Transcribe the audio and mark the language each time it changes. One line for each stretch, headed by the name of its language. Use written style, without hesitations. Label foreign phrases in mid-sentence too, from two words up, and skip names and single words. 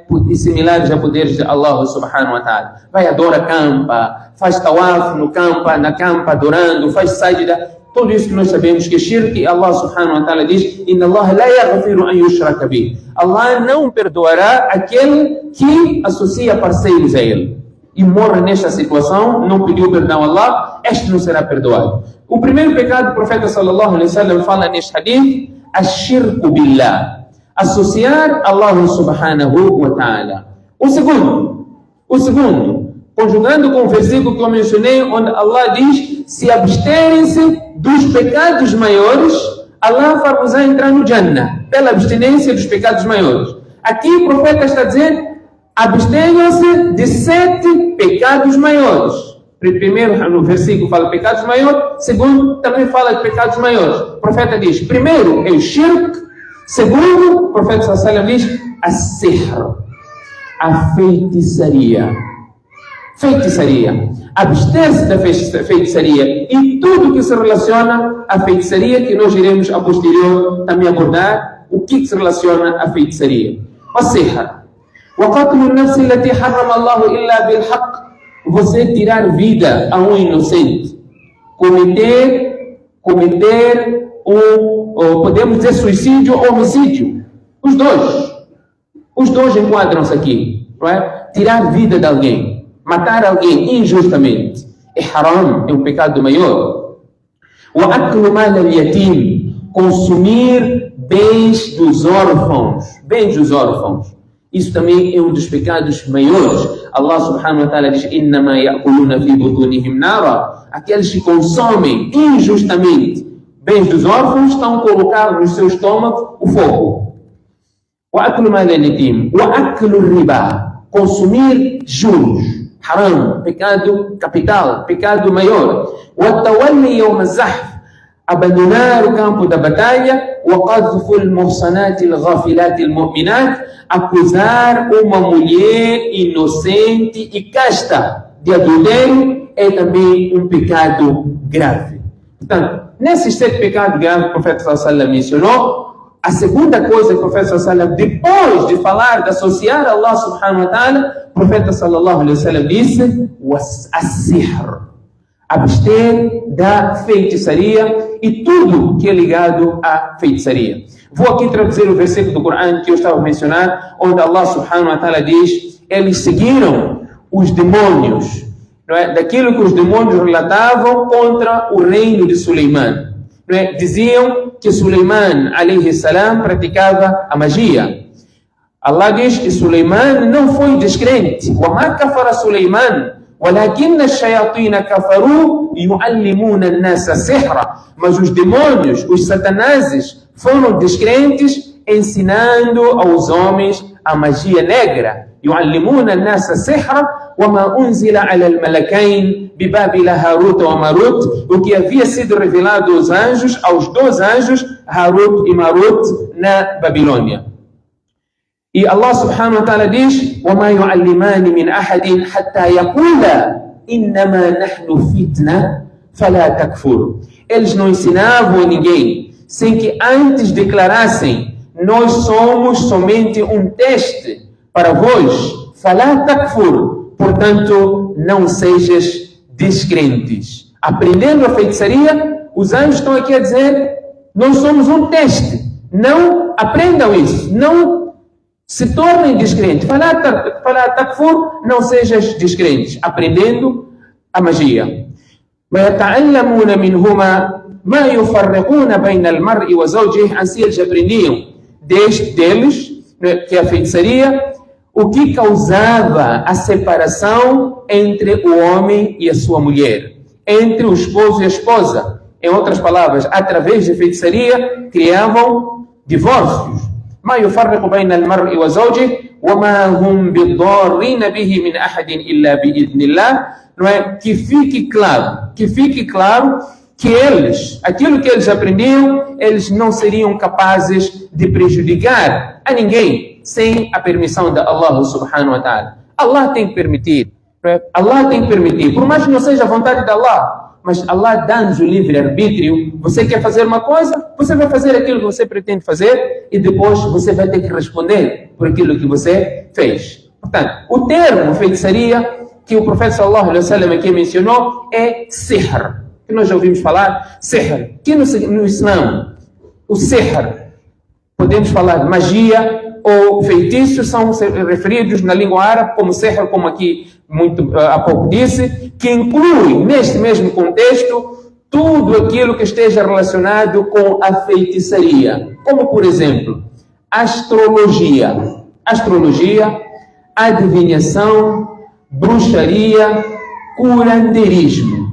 Portuguese: Similares a poderes de Allah
Arabic: سبحانه وتعالى.
Portuguese: Vai, adora campa, faz tawaf no campa, na campa, adorando, faz sajda. Tudo isso que nós sabemos que é shirk, e Allah
Arabic: سبحانه وتعالى
Portuguese: diz:
Arabic: إن الله لا يغفر أن يشرك به.
Portuguese: Allah não perdoará aquele que associa parceiros a ele e morre nesta situação, não pediu perdão a Allah, este não será perdoado. O primeiro pecado que o profeta
Arabic: صلى الله عليه وسلم
Portuguese: fala neste hadith,
Arabic: الشرك بالله,
Portuguese: associar Allah
Arabic: سبحانه وتعالى.
Portuguese: O segundo, conjugando com o versículo que eu mencionei, onde Allah diz: se absterem-se dos pecados maiores, Allah vai-vos entrar no Jannah, pela abstinência dos pecados maiores. Aqui o profeta está dizendo: abstenham-se de 7 pecados maiores. Primeiro, no versículo fala pecados maiores, segundo, também fala de pecados maiores. O profeta diz: primeiro é o shirk, segundo, o profeta
Arabic: صلى الله عليه وسلم
Portuguese: diz, a-sihr, a feitiçaria. Feitiçaria. Abster-se da feitiçaria e tudo que se relaciona à feitiçaria, que nós iremos a posterior também abordar o que se relaciona à feitiçaria. A-sihr.
Arabic: وَقَتْلُ النَّفْسِ الَّتِي حَرَّمَ اللَّهُ إِلَّا بِالْحَقِّ.
Portuguese: Você tirar vida a um inocente. Cometer podemos dizer suicídio ou homicídio. Os dois enquadram-se aqui. Não é? Tirar vida de alguém. Matar alguém injustamente. É haram, é um pecado maior.
Arabic: وَأَكْلُ مَالَ الْيَتِيمِ.
Portuguese: Consumir bens dos órfãos. Isso também é um dos pecados maiores. Allah
Arabic: سبحانه وتعالى
Portuguese: diz:
Arabic: إِنَّمَا يَأْكُلُونَ فِي بُطُونِهِمْ نَارًا.
Portuguese: Aqueles que consomem injustamente bens dos órfãos estão colocando no seu estômago o fogo.
Arabic: وَأَكْلُ مَالَ الْيَتِيمِ وَأَكْلُ الرِّبَا.
Portuguese: Consumir juros. Haram, pecado capital, pecado maior.
Arabic: وَالتَّوَلِّي يَوْمَ الزَّحْفِ.
Portuguese: Abandonar o campo da batalha.
Arabic: وَقَذْفُ الْمُحْصَنَاتِ الْغَافِلَاتِ الْمُؤْمِنَاتِ.
Portuguese: Acusar uma mulher inocente e casta de adultério é também um pecado grave. Portanto, nesses 7 pecados graves que o profeta
Arabic: صلى الله عليه وسلم
Portuguese: mencionou, a segunda coisa que o profeta
Arabic: صلى الله عليه وسلم,
Portuguese: depois de falar de associar a Allah
Arabic: سبحانه وتعالى,
Portuguese: o profeta
Arabic: صلى الله عليه وسلم
Portuguese: disse: as-sihr, abster da feitiçaria e tudo que é ligado à feitiçaria. Vou aqui traduzir o versículo do Corão que eu estava a mencionar, onde Allah
Arabic: سبحانه وتعالى
Portuguese: diz: eles seguiram os demônios, não é? Daquilo que os demônios relatavam contra o reino de Suleiman. Não é? Diziam que Suleiman
Arabic: عليه السلام
Portuguese: praticava a magia. Allah diz que Suleiman não foi descrente.
Arabic: وَمَا كَفَرَ سُلَيْمَانَ وَلَكِنَّ الشَّيَاطِينَ كَفَرُوا يُعَلِّمُونَ النَّاسَ سِحْرًا.
Portuguese: Mas os demônios, os satanases, foram descrentes ensinando aos homens a magia negra.
Arabic: يُعَلِّمُونَ النَّاسَ سِحْرًا وَمَا أُنزِلَ عَلَى الْمَلَكَيْنِ بِبَابِلَ هَارُوتَ وَمَارُوتَ.
Portuguese: O que havia sido revelado aos anjos, aos 2 anjos, Harut e Marut, na Babilônia. E Allah
Arabic: سبحانه وتعالى
Portuguese: diz:
Arabic: وَمَا يُعَلِّمَانِ مِنْ أَحَدٍ حَتَّى يَقُولَا إِنَّمَا نَحْنُ فِتْنَةٌ فَلَا تَكْفُرْ.
Portuguese: Eles não ensinavam a ninguém sem que antes declarassem: nós somos somente um teste para vós.
Arabic: فَلَا تَكْفُرْ.
Portuguese: Portanto, não sejas descrentes. Aprendendo a feitiçaria, os anjos estão aqui a dizer: nós somos um teste. Não aprendam isso. Não se tornem descrentes.
Arabic: فَلَا تَكْفُرْ.
Portuguese: Não sejas descrentes. Aprendendo a magia.
Arabic: وَيَتَعَلَّمُونَ مِنْهُمَا مَا يُفَرِّقُونَ بَيْنَ الْمَرْءِ وَزَوْجِهِ.
Portuguese: Assim eles aprendiam deles, que é a feitiçaria, o que causava a separação entre o homem e a sua mulher, entre o esposo e a esposa. Em outras palavras, através de feitiçaria, criavam divórcios.
Arabic: ما يفرق بين المرء وزوجه وما هم بالضارين به من أحد إلا بإذن الله.
Portuguese: Não é? Que fique claro que eles, aquilo que eles aprendiam, eles não seriam capazes de prejudicar a ninguém sem a permissão de Allah
Arabic: سبحانه وتعالى.
Portuguese: Allah tem que permitir. Por mais que não seja a vontade de Allah, mas Allah dá-nos o livre-arbítrio. Você quer fazer uma coisa, você vai fazer aquilo que você pretende fazer e depois você vai ter que responder por aquilo que você fez. Portanto, o termo feitiçaria que o profeta
Arabic: صلى الله عليه وسلم
Portuguese: aqui mencionou é sihr, que nós já ouvimos falar, sihr, que no Islã, o sihr, podemos falar de magia ou feitiços, são referidos na língua árabe como sihr, como aqui há pouco disse, que inclui neste mesmo contexto tudo aquilo que esteja relacionado com a feitiçaria, como por exemplo, astrologia, adivinhação, bruxaria, curandeirismo.